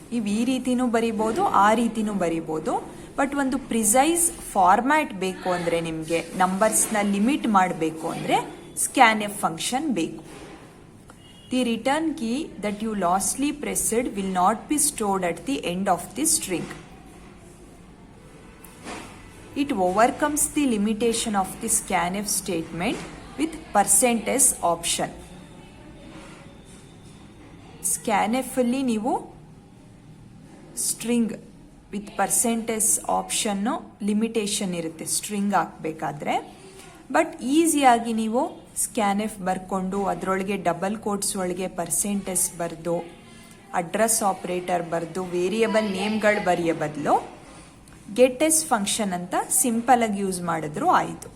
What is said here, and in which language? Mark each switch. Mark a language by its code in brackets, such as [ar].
[kn] ನೀವು ಈ ರೀತಿನೂ ಬರಿಬೋದು, ಆ ರೀತಿನೂ ಬರಿಬೋದು. ಬಟ್ ಒಂದು ಪ್ರಿಸೈಸ್ ಫಾರ್ಮ್ಯಾಟ್ ಬೇಕು ಅಂದರೆ, ನಿಮಗೆ ನಂಬರ್ಸ್ನ ಲಿಮಿಟ್ ಮಾಡಬೇಕು ಅಂದರೆ ಸ್ಕ್ಯಾನ್ಎಫ್ ಫಂಕ್ಷನ್ ಬೇಕು. [en] The return key that you lastly pressed will not be stored at the end of the string. It overcomes the limitation of the scanf statement with %s option. [kn] scanf ಅಲ್ಲಿ ನೀವು string with %s option limitation ಇರುತ್ತೆ string ಹಾಕಬೇಕಾದ್ರೆ. But ಈಸಿಯಾಗಿ ನೀವು scanf ಬರ್ಕೊಂಡು ಅದರೊಳಗೆ double quotes ಒಳಗೆ %s ಬರೆದು address operator ಬರೆದು ವೇರಿಯಬಲ್ ನೇಮ್ಗಳು ಬರೆಯೋ ಬದಲು ಗೆಟ್ ಎಸ್ ಫಂಕ್ಷನ್ ಅಂತ ಸಿಂಪಲ್ ಆಗಿ ಯೂಸ್ ಮಾಡಿದ್ರು ಆಯಿತು.